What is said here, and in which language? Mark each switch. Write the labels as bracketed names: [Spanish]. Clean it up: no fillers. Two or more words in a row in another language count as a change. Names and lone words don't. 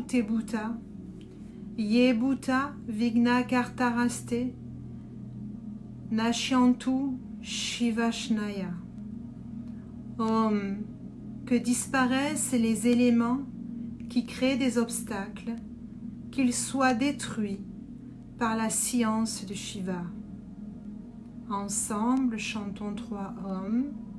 [Sanskrit] ते भूत ये भूत विघ्न कर्तारस्ते नश्यन्तु शिवश्नय. Om, [French] que disparaissent les éléments qui créent des obstacles, qu'ils soient détruits par la science de Shiva. Ensemble, chantons 3 hommes.